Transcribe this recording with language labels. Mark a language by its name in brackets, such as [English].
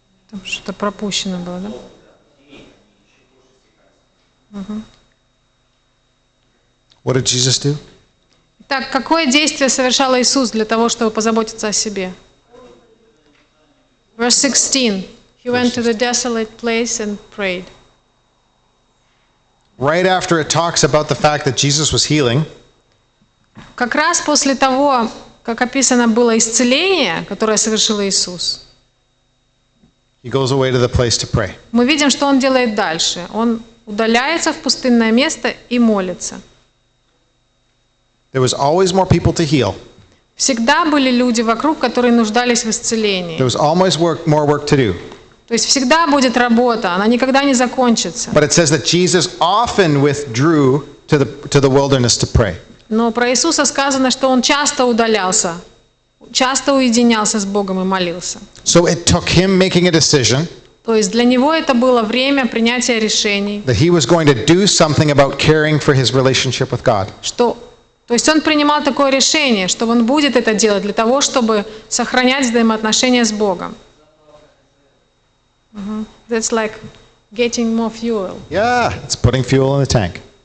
[Russian] Там что-то пропущено было, да? [English] What did Jesus do? [Russian] Так, какое действие совершал Иисус для того, чтобы позаботиться о себе? [English] Verse 16. He went to the desolate place and prayed. Right after it talks about the fact that Jesus was healing, [Russian] Как раз после того, как описано было исцеление, которое совершил Иисус, [English] he goes away to the place to pray. [Russian] мы видим, что Он делает дальше. Он удаляется в пустынное место и молится. [English] There was always more people to heal. [Russian] Всегда были люди вокруг, которые нуждались в исцелении. [English] There was always more work to do. [Russian] То есть всегда будет работа, она никогда не закончится. [English] But it says that Jesus often withdrew to the wilderness to pray. [Russian] Но про Иисуса сказано, что Он часто удалялся, часто уединялся с Богом и молился. [English] So it took him making a decision [Russian] То есть для Него это было время принятия решений, [English] that he was going to do something about caring for his relationship with God. [Russian] То есть Он принимал такое решение, что Он будет это делать для того, чтобы сохранять взаимоотношения с Богом. [English] That's like getting more fuel. Yeah, it's putting fuel in the tank.